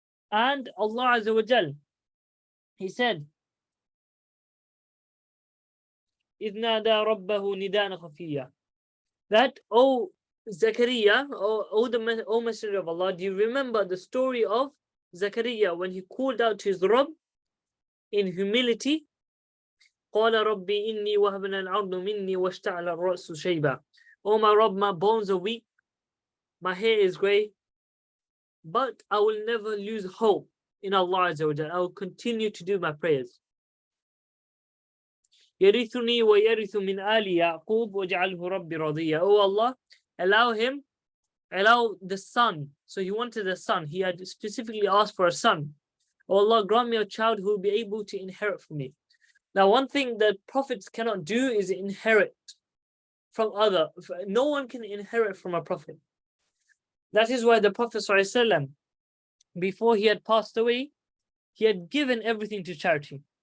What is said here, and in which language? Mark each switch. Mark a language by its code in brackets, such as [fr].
[en] And Allah Azza wa Jal, He said, [ar] إِذْ نَادَى رَبَّهُ نِدَاءً خَفِيًّا. [en] That, oh Zakariya, O Messenger of Allah, do you remember the story of Zakariya when he called out to his Rabb in humility [ar] قال ربي إني وهبنا العظم مني واشتعل الرأس شيبا. [en] Oh my Rabb, my bones are weak, my hair is grey, but I will never lose hope in Allah Azza wa Jal. I will continue to do my prayers. [ar] يرثني ويرث من آل يعقوب وجعله ربي رضيا. [en] Oh Allah, allow the son. So he wanted a son. He had specifically asked for a son. Oh Allah, grant me a child who will be able to inherit from me. Now, one thing that prophets cannot do is inherit from other. No one can inherit from a prophet. That is why the Prophet ﷺ, before he had passed away, he had given everything to charity.